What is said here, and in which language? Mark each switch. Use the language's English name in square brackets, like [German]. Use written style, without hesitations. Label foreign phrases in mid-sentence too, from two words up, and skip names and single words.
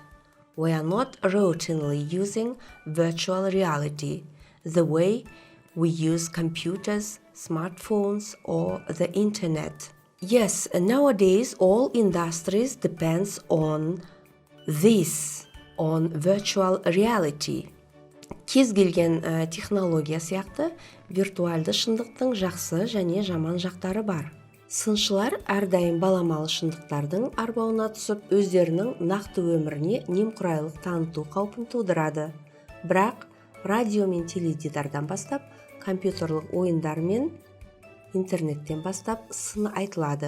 [English] We are not routinely using virtual reality the way we use computers, smartphones, or the internet. Yes, nowadays all industries depends on this, on virtual reality. [Kazakh] Кез келген технология сияқты виртуалды шындықтың жақсы және жаман жақтары бар. Сыншылар әрдайым баламалы шындықтардың арбауына түсіп, өздерінің нақты өміріне немқұрайлық таныту қаупін тудырады. Бірақ радио мен теледидардан бастап, компьютерлік ойындар мен интернеттен бастап сын айтылады.